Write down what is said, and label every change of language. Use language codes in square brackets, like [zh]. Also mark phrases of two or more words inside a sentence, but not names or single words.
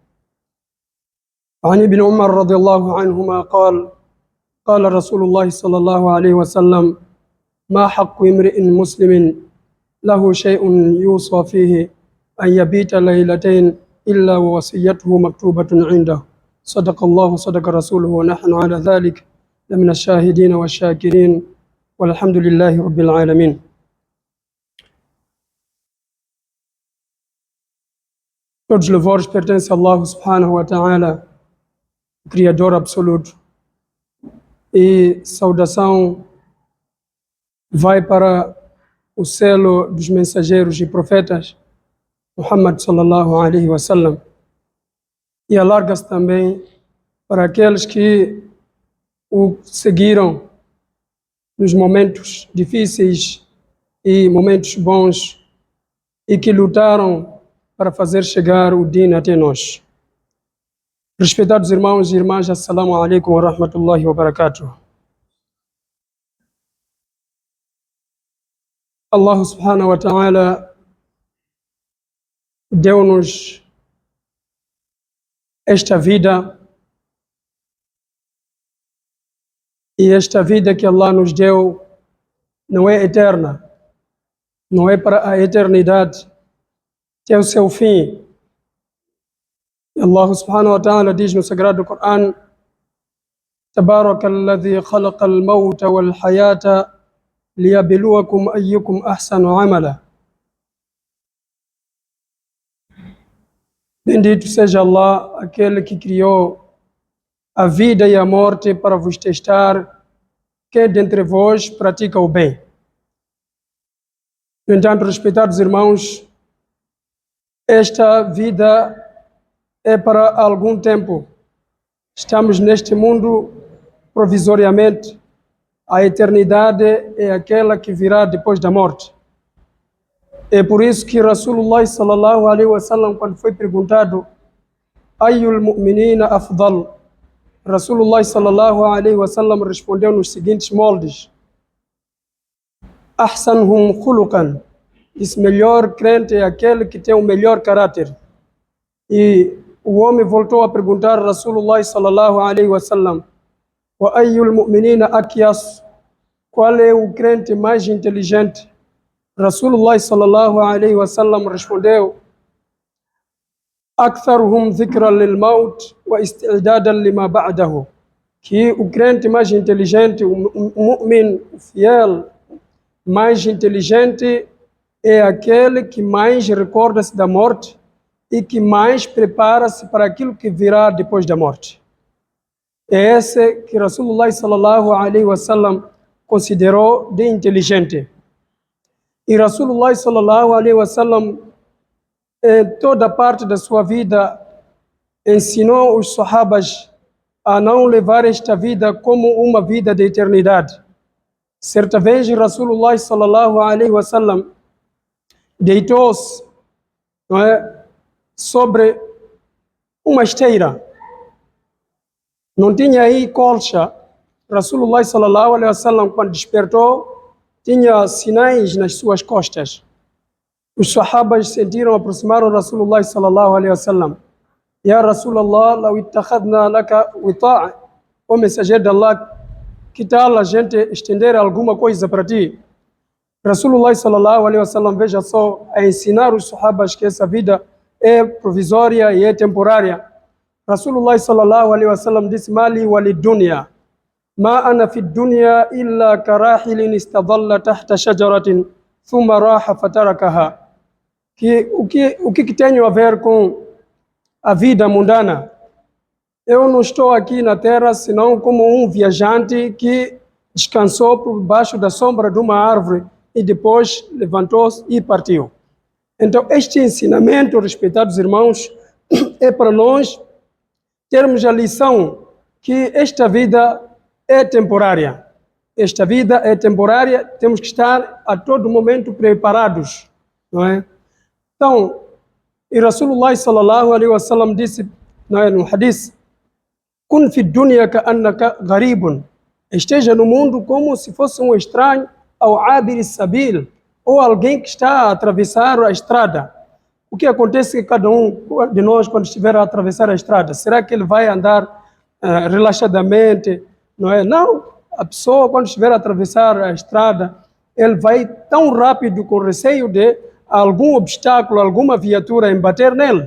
[ar] عن ابن عمر رضي الله عنهما قال: قال رسول الله صلى الله عليه وسلم: ما حق امرئ مسلم له شيء يوصى فيه أن يبيت ليلتين إلا ووصيته مكتوبة عنده. صدق الله وصدق رسوله ونحن على ذلك لمن الشاهدين والشاكرين والحمد لله رب العالمين. [pt] Todos os louvores pertencem a Allah [ar] سبحانه وتعالى, [pt] Criador absoluto, e saudação vai para o selo dos mensageiros e profetas Muhammad [ar] صلى الله عليه وسلم, [pt] e alarga-se também para aqueles que o seguiram nos momentos difíceis e momentos bons e que lutaram para fazer chegar o Din até nós. Respeitados irmãos e irmãs, [ar] السلام عليكم ورحمة الله وبركاته. [pt] Allah [ar] سبحانه وتعالى [pt] deu-nos esta vida, e esta vida que Allah nos deu não é eterna, não é para a eternidade, tem o seu fim. Allah [ar] سبحانه وتعالى [pt] diz no Sagrado Coran: [ar] تبارك الذي خلق الموت والحياة ليبلوكم أيكم أحسن عملا. [pt] Bendito seja Allah, aquele que criou a vida e a morte para vos testar quem dentre vós pratica o bem. No entanto, respeitados irmãos, esta vida é para algum tempo. Estamos neste mundo provisoriamente. A eternidade é aquela que virá depois da morte. É por isso que [ar] رسول الله صلى الله عليه وسلم, [pt] quando foi perguntado [ar] أي المؤمنين أفضل, رسول الله صلى الله عليه وسلم [pt] respondeu nos seguintes moldes: [ar] أحسنهم خلقا, [pt] disse: melhor crente é aquele que tem o melhor caráter. E o homem voltou a perguntar a [ar] رسول الله صلى الله عليه وسلم: وأي المؤمنين أكيس, [pt] qual é o crente mais inteligente? [ar] رسول الله صلى الله عليه وسلم [pt] respondeu: [ar] أكثرهم ذكرا للموت واستعدادا لما بعده, [pt] que o crente mais inteligente, o mu'min, o fiel mais inteligente, é aquele que mais recorda-se da morte e que mais prepara-se para aquilo que virá depois da morte. É esse que [ar] رسول الله صلى الله عليه وسلم [pt] considerou de inteligente. [ar] E رسول الله صلى الله عليه وسلم, [pt] em toda parte da sua vida, ensinou os sahabas a não levar esta vida como uma vida de eternidade. Certa vez, [ar] رسول الله صلى الله عليه وسلم [pt] deitou-se, sobre uma esteira. Não tinha aí colcha. [ar] رسول الله صلى الله عليه وسلم, [pt] quando despertou, tinha sinais nas suas costas. Os sahabas sentiram, aproximaram [ar] رسول الله صلى الله عليه وسلم. يا رسول الله, لو اتخذنا لك وطاء, [pt] o mensageiro de Allah, que tal a gente estender alguma coisa para ti? [ar] رسول الله صلى الله عليه وسلم, [pt] veja só, a ensinar os sahabas que essa vida é provisória e é temporária. [ar] رسول الله صلى الله عليه وسلم [pt] disse: [ar] ما لي وللدنيا ما أنا في الدنيا إلا كراحل استظل تحت شجرة ثم راح فتركها. [pt] Que o que tenho a ver com a vida mundana? Eu não estou aqui na terra senão como um viajante que descansou por baixo da sombra de uma árvore e depois levantou-se e partiu. Então, este ensinamento, respeitados irmãos, é para nós termos a lição que esta vida é temporária. Esta vida é temporária, temos que estar a todo momento preparados, não é? Então, e [ar] رسول الله صلى الله عليه وسلم [pt] disse, não é, no hadith, [ar] كن في الدنيا كأنك غريب. [pt] Esteja no mundo como se fosse um estranho ao [ar] عابر سبيل, [pt] ou alguém que está a atravessar a estrada. O que acontece é que cada um de nós, quando estiver a atravessar a estrada, será que ele vai andar relaxadamente? Não é? Não. A pessoa, quando estiver a atravessar a estrada, ele vai tão rápido com receio de algum obstáculo, alguma viatura embater nele.